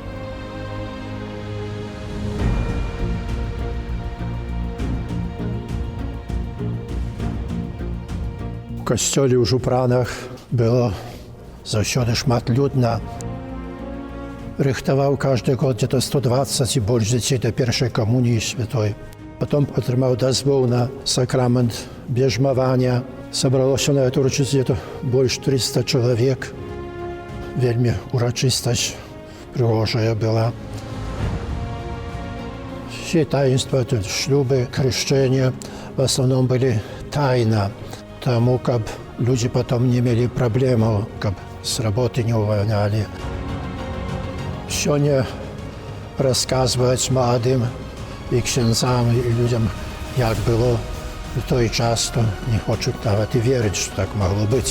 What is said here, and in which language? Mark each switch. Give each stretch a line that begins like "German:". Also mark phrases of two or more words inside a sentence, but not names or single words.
Belarusian: У касцёле ў Жупранах было заўсёды шматлюдна.
Russian: Рыхтаваў каждый год где-то 120 и больше детей до первой коммунии святой.
Belarusian: Потом атрымаў дазвол на сакрамент бежмавання.
Russian: Собралося на эту урачыстасць где-то больше 300 человек.
Belarusian: Вельмі урачыстасць прыгожая была.
Russian: Все таинства, шлюбы, крещения в основном были тайна,
Belarusian: тому, каб
Russian: люди потом не имели проблем, каб с работы не увольняли. Сегодня рассказывать молодым и ксяндзам, и людям, як было в той час, то не хочут nawet и верить, что так могло быть.